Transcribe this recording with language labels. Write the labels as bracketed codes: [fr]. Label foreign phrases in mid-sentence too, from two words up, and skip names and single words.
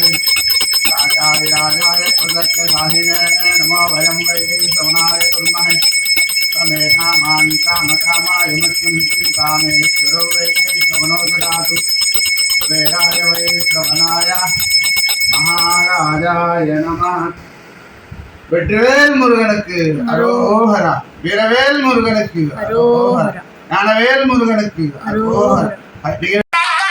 [sa] राजाय प्रदत्तसाहिने नमो वयं वै श्रवणाय कुर्महे। समेधामान् कामकामाय मह्यं कामेश्वरो वै श्रवणो ददातु। वेदाय वै श्रवणाय महाराजाय नमः. [ta] வெற்றிவேல் முருகனுக்கு அரோஹரா. வீரவேல் முருகனுக்கு அரோஹரா. ஞானவேல் முருகனுக்கு அரோஹரா.